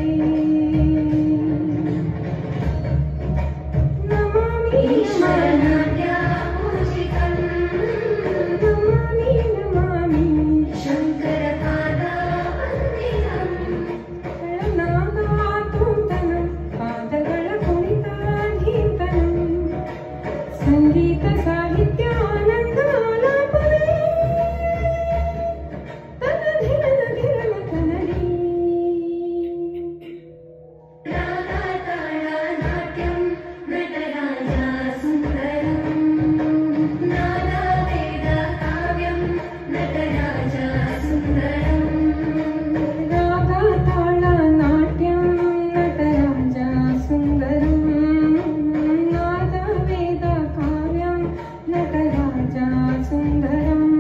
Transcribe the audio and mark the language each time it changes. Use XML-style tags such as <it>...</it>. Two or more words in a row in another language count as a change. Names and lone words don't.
<sa>ನಮಾಮಿ ನಮಾಮಿ ನಮಾಮಿ ನಮಾಮಿ ಶಂಕರ ಪಾದ ವಂದಿತಂ ನಾದ ತೋಂತನಂ</sa> <kn>ಪಾದಗಳ ಕುಣಿತಾಧೀತನಂ</kn> <sa>ಸಂಗೀತ ಸಾಹಿತ್ಯ ಆನಂದ ಆಲಾಪವೇ ತನ ಧಿರನ ಧಿರನ ತನದಿ ರಾಗ ತಾಳ ನಾಟ್ಯಂ ನಟರಾಜ ಸುಂದರಂ ನಾದ ವೇದ ಕಾವ್ಯಂ ನಟರಾಜ ಸುಂದರಂ ರಾಗ ತಾಳ ನಾಟ್ಯಂ ನಟರಾಜ ಸುಂದರಂ ನಾದ ವೇದ ಕಾವ್ಯಂ ನಟರಾಜ ಸುಂದರಂ</sa>